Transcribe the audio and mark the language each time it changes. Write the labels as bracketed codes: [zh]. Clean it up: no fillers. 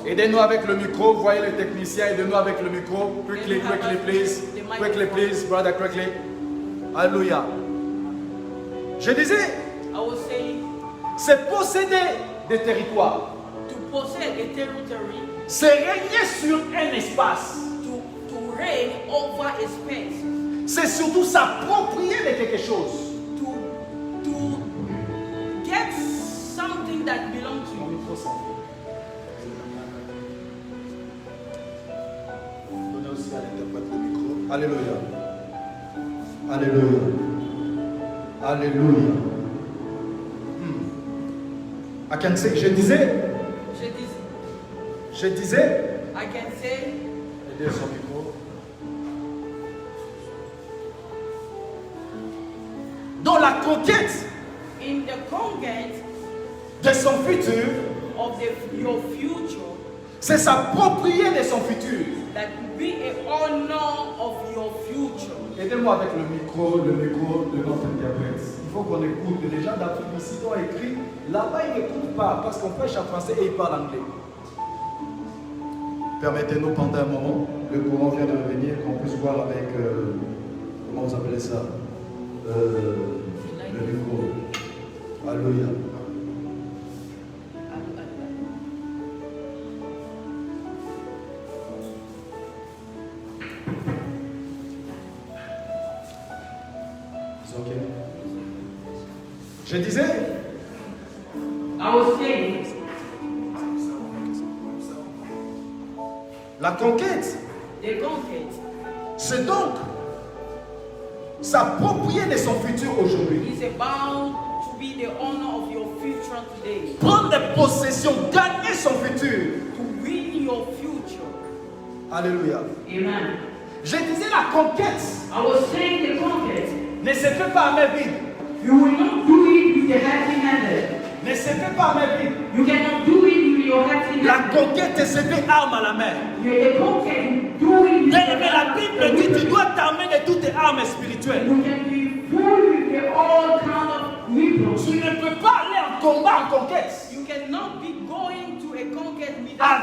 [fr] Aidez-nous avec le micro, voyez le technicien, aidez-nous avec le micro. [en] Quickly, quickly, please. Quickly, please, brother, quickly. [fr] Alléluia. Je disais, [en] I was saying, [fr] c'est posséder des territoires. [en] to possess a territory, [fr] C'est régner sur un espace. [en] to reign over a space, [fr] C'est surtout s'approprier de quelque chose. [en] to get something that belongs to you. [fr] Donnez aussi à l'interprète le micro. Alléluia. Alléluia. Alléluia. [en] I can say, [fr] je disais, [en] I can say, [fr] aidez son micro. Dans la conquête [en] in the conquest [fr] de son futur, [en] of your future, [fr] c'est s'approprier de son futur. [en] that will be a honor of your future. [fr] Aidez-moi avec le micro de notre interprète. Il faut qu'on écoute. Les gens d'Afrique ici ont écrit. Là-bas, ils n'écoutent pas parce qu'on prêche en français et ils parlent anglais. Permettez-nous pendant un moment, le courant vient de revenir, qu'on puisse voir avec, comment vous appelez ça, le micro. Alléluia. Okay. Je disais, [en] I was saying, [fr] la conquête, [en] the conquest [fr] c'est donc s'approprier de son futur aujourd'hui. [en] is about to be the honor of your future today. [fr] Prendre possession, gagner son futur. [en] To win your future. [fr] Alléluia. Amen. Je disais, la conquête [en] I was saying the conquest. [fr] ne se fait pas à main vide. [en] You will not do it with your empty-handed. [fr] Ne se fait pas à main vide. [en] You cannot do it with your empty-handed. [fr] La conquête se fait arme à la main. [en] The conquest, do it with [fr] Bien-aimé, la Bible dit, tu dois t'armer de toutes tes armes spirituelles. [en] You can be full with the all kind of weapons. [fr] Tu ne peux pas aller en combat, en conquête, [en] You cannot be going to a conquest without